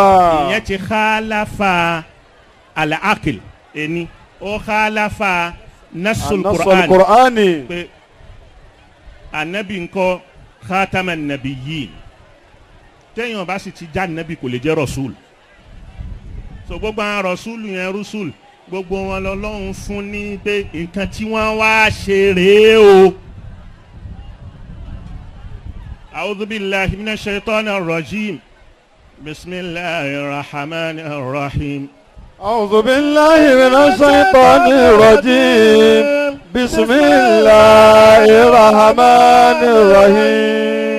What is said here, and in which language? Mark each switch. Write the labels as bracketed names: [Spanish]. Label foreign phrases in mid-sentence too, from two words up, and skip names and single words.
[Yoruba] ìyẹn ti [Arabic] خالف العقل [Yoruba] ẹni ó [Arabic] خالف نص القرآن [Yoruba] pé anabi ńkọ́ [Arabic] خاتم النبيين [Yoruba] téèyàn bá sì ti já nabi kò lè jẹ́ rasul so gbogbo àwọn rasul yẹn rusul gbogbo wọn lọ́lọ́run fún ní pé nǹkan tí wọ́n wá ṣe rèé o. [Arabic] أعوذ بالله من الشيطان الرجيم. بسم الله الرحمن الرحيم أعوذ بالله من الشيطان الرجيم بسم الله الرحمن الرحيم